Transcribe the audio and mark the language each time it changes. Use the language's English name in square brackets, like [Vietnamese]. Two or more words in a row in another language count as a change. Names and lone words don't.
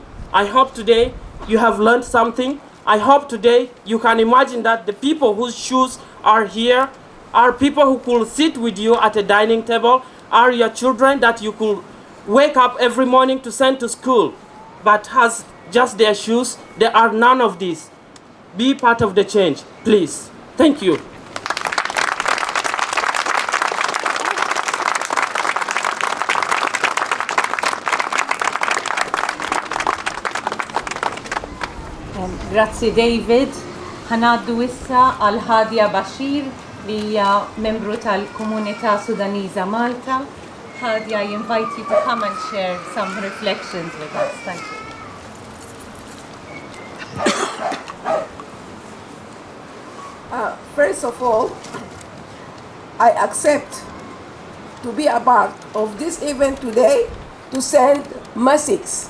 [English] I hope today you have learned something. I hope today you can imagine that the people whose shoes are here are people who could sit with you at a dining table, are your children that you could wake up every morning to send to school, but has just their shoes. There are none of these. Be part of the change, please. Thank you. [Maltese] Grazzi David. Ħanaddu issa għal Hadia Bashir li hija membru tal-Komunità Sudaniża Malta. [English] Hadia, I invite you to come and share some reflections with us. Thank you. First of all, I accept to be a part of this event today to send messages.